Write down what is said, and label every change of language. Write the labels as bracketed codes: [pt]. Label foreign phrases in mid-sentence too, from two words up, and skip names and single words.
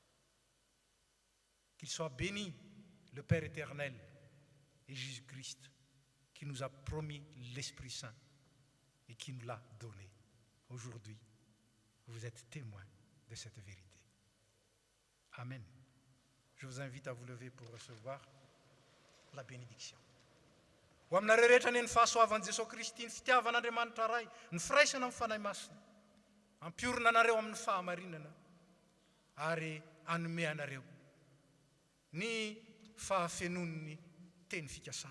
[fr] Qu'il soit béni le Père éternel et Jésus-Christ qui nous a promis l'Esprit Saint et qui nous l'a donné. Aujourd'hui, vous êtes témoins de cette vérité. Amen. Je vous invite à vous lever pour recevoir la bénédiction. [mg] Ho amina rehetra ny fahasoavan'i Jesosy Kristy ny fitiavan'Andriamanitra ray, ny firaisana amin'ny fanahy masina. Ampiorina anareo amin'ny fahamarinana ary anome anareo ny fahafenon'ny teny fikasana.